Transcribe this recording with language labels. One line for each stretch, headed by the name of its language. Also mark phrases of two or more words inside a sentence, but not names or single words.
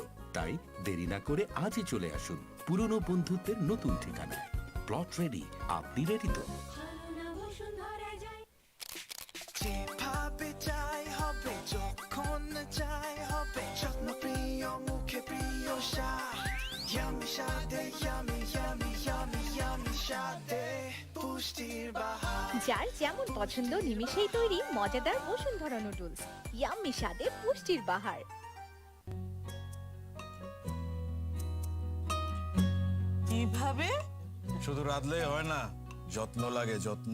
Bangla: তাই দেরি না করে আজই চলে আসুন পুরনো বন্ধুত্বের নতুন ঠিকানায়। প্লট রেডি, আপনি রেডি তো? যেভাবে চাই হবে, যখন চাই হবে, যত্ন প্রিয় মুখে প্রিয় স্বাদ।
English: Yummy Sade, yummy, yummy, yummy, yummy Sade,
Bangla: পুষ্টির বাহার। যার যেমন পছন্দ নিমিষেই তৈরি মজাদার বসুন্ধরা নুডলস, ইয়াম্মি স্বাদে পুষ্টির বাহার। কিভাবে? শুধু রাঁধলেই হয় না, যত্ন লাগে, যত্ন।